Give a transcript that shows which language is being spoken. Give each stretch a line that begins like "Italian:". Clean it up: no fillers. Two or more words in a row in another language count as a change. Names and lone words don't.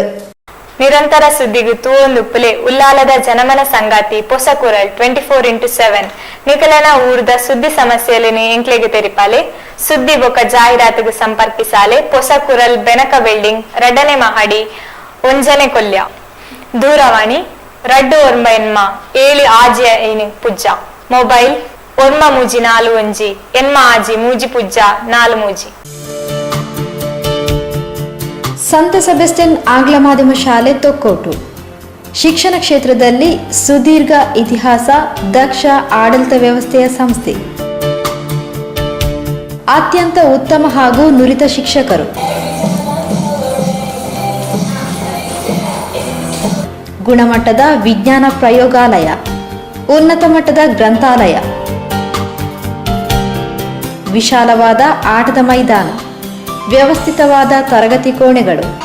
Tulu: ನಿರಂತರ ಸುದ್ದಿಗೂ ತೂವೊಂದುಪ್ಪುಲೆ ಉಲ್ಲಾಲದ ಜನಮನ ಸಂಗಾತಿ ಪೊಸಕುರಲ್ 24x7 ನಿಕಲನ ಊರ್ದ ಸುದ್ದಿ ಸಮಸ್ಯೆಯಲ್ಲಿ ಎಂಕ್ಲೆಗೆ ತೆರಿಪಾಲೆ ಸುದ್ದಿ ಬೊಕ್ಕ ಜಾಹೀರಾತಿಗೆ ಸಂಪರ್ಕಿಸಾಲೆ ಪೊಸಕುರಲ್ ಬೆನಕ ಬಿಲ್ಡಿಂಗ್ 2ನೇ ಮಹಡಿ 1ನೇ ಕೊಲ್ಯ. ದೂರವಾಣಿ 297 ಆಜಿ ಪುಜ್ಜ. ಮೊಬೈಲ್ 134 ಎನ್ಮ ಆಜಿ ಮೂಜಿ ಪುಜ್ಜ 4 ಮೂಜಿ.
Kannada: ಸಂತ ಸೆಬೆಸ್ಟಿಯನ್ ಆಂಗ್ಲ ಮಾಧ್ಯಮ ಶಾಲೆ ತೊಕ್ಕೋಟು ಶಿಕ್ಷಣ ಕ್ಷೇತ್ರದಲ್ಲಿ ಸುದೀರ್ಘ ಇತಿಹಾಸ, ದಕ್ಷ ಆಡಳಿತ ವ್ಯವಸ್ಥೆಯ ಸಂಸ್ಥೆ, ಅತ್ಯಂತ ಉತ್ತಮ ಹಾಗೂ ನುರಿತ ಶಿಕ್ಷಕರು, ಗುಣಮಟ್ಟದ ವಿಜ್ಞಾನ ಪ್ರಯೋಗಾಲಯ, ಉನ್ನತ ಮಟ್ಟದ ಗ್ರಂಥಾಲಯ, ವಿಶಾಲವಾದ ಆಟದ ಮೈದಾನ, ವ್ಯವಸ್ಥಿತವಾದ ತರಗತಿ ಕೋಣೆಗಳು,